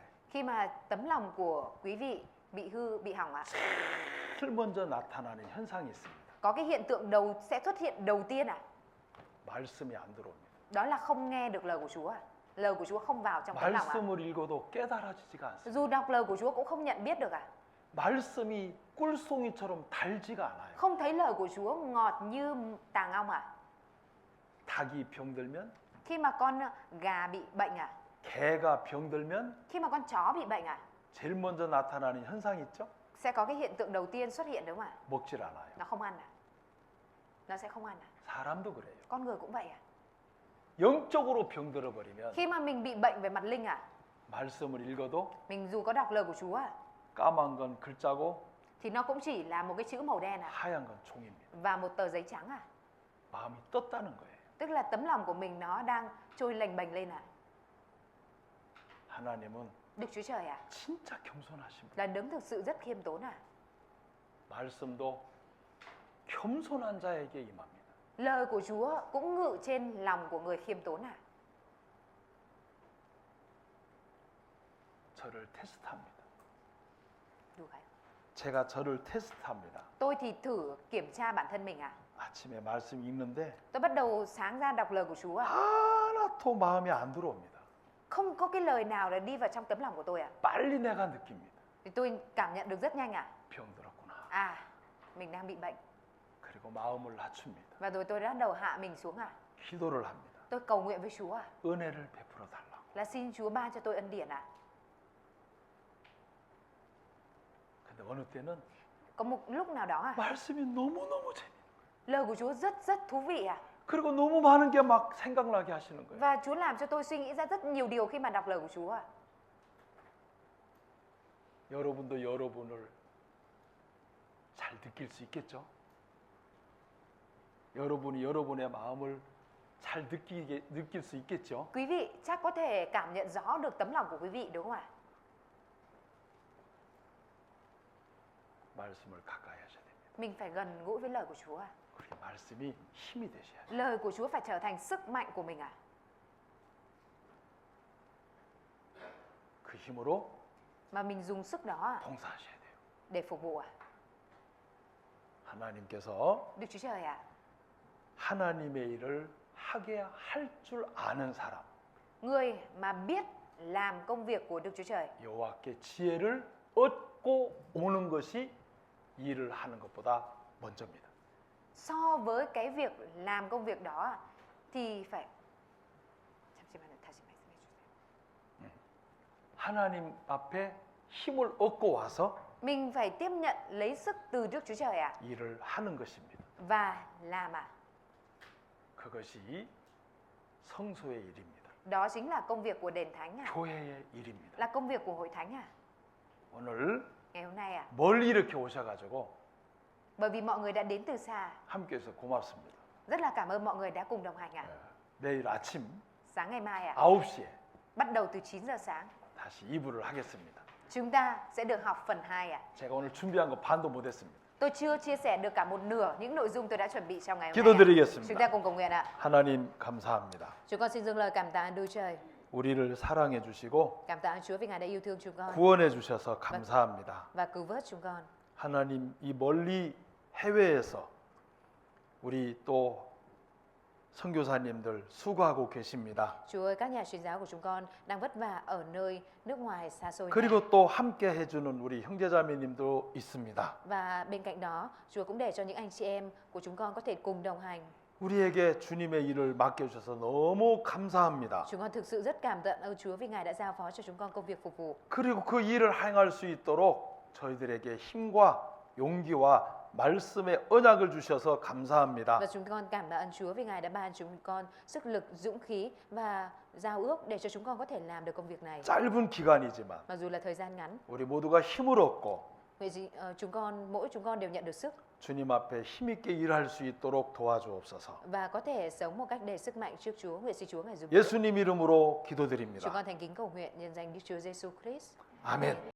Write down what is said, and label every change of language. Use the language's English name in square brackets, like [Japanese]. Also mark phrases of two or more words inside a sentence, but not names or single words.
[Vietnamese] khi mà tấm lòng của quý vị bị hư, bị hỏng [Korean] 제일 먼저 나타나는 현상이 있습니다. [Vietnamese] có cái hiện tượng sẽ xuất hiện đầu tiên [Korean] 말씀이 안 들어옵니다. [Vietnamese] đó là không nghe được lời của Chúa lời của Chúa không vào trong tấm lòng [Korean] 말씀을 읽어도 깨달아지지가 않습니다. [Vietnamese] dù đọc lời của Chúa cũng không nhận biết được [Korean] 말씀이 꿀송이처럼 달지가 않아요. [Vietnamese] không thấy lời của Chúa ngọt như tàng ong [Korean] 닭이 병들면, [Vietnamese] khi mà con gà bị bệnh [Korean] 개가 병들면 [Vietnamese] khi mà con chó bị bệnh [Korean] 제일 먼저 나타나는 현상이 있죠? [Vietnamese] sẽ có cái hiện tượng đầu tiên xuất hiện đúng không [Korean] 먹질 않아요. [Vietnamese] nó không ăn nó sẽ không ăn [Korean] 사람도 그래요. [Vietnamese] con người cũng vậy [Korean] 영적으로 병들어 버리면 [Vietnamese] khi mà mình bị bệnh về mặt linh [Korean] 말씀을 읽어도 [Vietnamese] mình dù có đọc lời của Chúa [Korean] 까만 건 글자고 [Vietnamese] thì nó cũng chỉ là một cái chữ màu đen [Korean] 하얀 건 종입니다. [Vietnamese] và một tờ giấy trắng [Korean] 마음이 떴다는 거예요. [Vietnamese] tức là tấm lòng của mình nó đang trôi lềnh bềnh lên [Korean] 하나님은 [Vietnamese] Đức Chúa Trời [Korean] 진짜 겸손하신 분. [Vietnamese] là đấng thực sự rất khiêm tốn [Korean] 말씀도 겸손한 자에게 임합니다. [Vietnamese] lời của Chúa cũng ngự trên lòng của người khiêm tốn [Korean] 저를 테스트합니다. [Vietnamese] Đủ không? [Korean] 제가 저를 테스트합니다. [Vietnamese] Tôi thì thử kiểm tra bản thân mình [Korean] 아침에 말씀 읽는데 [Vietnamese] tôi bắt đầu sáng ra đọc lời của Chúa [Korean] 하나도 마음에 안 들어옵니다. [Vietnamese] không có cái lời nào để đi vào trong tấm lòng của tôi [Korean] 빨리 내가 느낍니다. [Vietnamese] thì tôi cảm nhận được rất nhanh [Korean] 병들었구나. [Vietnamese] mình đang bị bệnh [Korean] 그리고 마음을 낮춥니다. [Vietnamese] và rồi tôi bắt đầu hạ mình xuống [Korean] 기도를 합니다. [Vietnamese] tôi cầu nguyện với Chúa [Korean] 은혜를 베풀어 달라고. [Vietnamese] là xin Chúa ban cho tôi ân điển [Korean] 근데 어느 때는 [Vietnamese] có một lúc nào đó [Korean] 말씀이 너무너무 재밌어요. [Vietnamese] lời của Chúa rất rất thú vị [Korean] 그리고 너무 많은 게 막 생각나게 하시는 거예요. [Vietnamese] và Chúa làm cho tôi suy nghĩ ra rất nhiều điều khi mà đọc lời của Chúa [Korean] 여러분도 여러분을 잘 느낄 수 있겠죠? 여러분이 여러분의 마음을 잘 느낄 수 있겠죠? [Vietnamese] quý vị chắc có thể cảm nhận rõ được tấm lòng của quý vị đúng không [Korean] 말씀을 가까이 하셔야 됩니다. [Vietnamese] mình phải gần gũi với lời của Chúa [Korean] 그게 말씀이 힘이 되셔야죠. [Vietnamese] lời của Chúa phải trở thành sức mạnh của mình [Korean] 그 힘으로 [Vietnamese] mà mình dùng sức đó [Korean] 봉사하셔야 돼요. [Vietnamese] để phục vụ [Korean] 하나님께서 [Vietnamese] Đức Chúa Trời [Korean] 하나님의 일을 하게 할 줄 아는 사람, [Vietnamese] người mà biết làm công việc của Đức Chúa Trời [Korean] 여호와께 지혜를 얻고 오는 것이 일을 하는 것보다 먼저입니다. [Vietnamese] so với cái việc làm công việc đó thì phải [Korean] 하나님 앞에 힘을 얻고 와서 [Vietnamese] mình phải tiếp nhận lấy sức từ Đức Chúa Trời [Korean] 일을 하는 것입니다. [Vietnamese] và làm [Korean] 그것이 성소의 일입니다. [Vietnamese] đó chính là công việc của đền thánh [Korean] 교회의 일입니다. [Vietnamese] là công việc của hội thánh [Korean] 오늘 [Vietnamese] ngày hôm nay [Korean] 멀리 이렇게 오셔가지고 [Vietnamese] bởi vì mọi người đã đến từ xa [Korean] 함께해서 고맙습니다. [Vietnamese] rất là cảm ơn mọi người đã cùng đồng hành [Korean] 내일 아침 [Vietnamese] sáng ngày mai [Korean] 9시에 [Vietnamese] bắt đầu từ 9 giờ sáng [Korean] 다시 2부를 하겠습니다. [Vietnamese] chúng ta sẽ được học phần 2 [Korean] 제가 오늘 준비한 거 반도 못했습니다. [Vietnamese] tôi chưa chia sẻ được cả một nửa những nội dung tôi đã chuẩn bị trong ngày hôm nay [Korean] 기도드리겠습니다. [Vietnamese] chúng ta cùng cầu nguyện [Korean] 하나님 감사합니다. [Vietnamese] chúng con xin dâng lời cảm tạ Đức Trời [Korean] 우리를 사랑해 주시고 [Vietnamese] cảm tạ Chúa vì Ngài đã yêu thương chúng con [Korean] 구원해 주셔서 감사합니다. [Vietnamese] và cứu vớt chúng con [Korean] 하나님 이 멀리 해외에서 우리 또 선교사님들 수고하고 계십니다. [Vietnamese] Chúa ơi, các nhà truyền giáo của chúng con đang vất vả ở nơi nước ngoài xa xôi này. [Korean] 그리고 또 함께 해주는 우리 형제자매님도 있습니다. [Vietnamese] Và bên cạnh đó, Chúa cũng để cho những anh chị em của chúng con có thể cùng đồng hành. [Korean] 우리에게 주님의 일을 맡겨주셔서 너무 감사합니다. [Vietnamese] Chúng con thực sự rất cảm tạ ơn Chúa vì Ngài đã giao phó cho chúng con công việc phục vụ. [Korean] 그리고 그 일을 행할 수 있도록 저희들에게 힘과 용기와 말씀의 언약을 주셔서 감사합니다. [Vietnamese] Và chúng con cảm tạ ơn Chúa vì Ngài đã ban chúng con sức lực, dũng khí và giao ước để cho chúng con có thể làm được công việc này. [Korean] 짧은 기간이지만 [Vietnamese] Mặc dù là thời gian ngắn, [Korean] 우리 모두가 힘을 얻고 [Vietnamese] vậy thì mỗi chúng con đều nhận được sức [Korean] 주님 앞에 힘있게 일할 수 있도록 도와주옵소서. [Vietnamese] và có thể sống một cách đầy sức mạnh trước Chúa. Nguyện xin Chúa Ngài giúp đỡ. [Korean] 예수님 이름으로 [Vietnamese] Chúng [Korean] 기도드립니다. [Vietnamese] con thành kính cầu nguyện nhân danh Đức Chúa Giêsu Christ. [Korean] 아멘.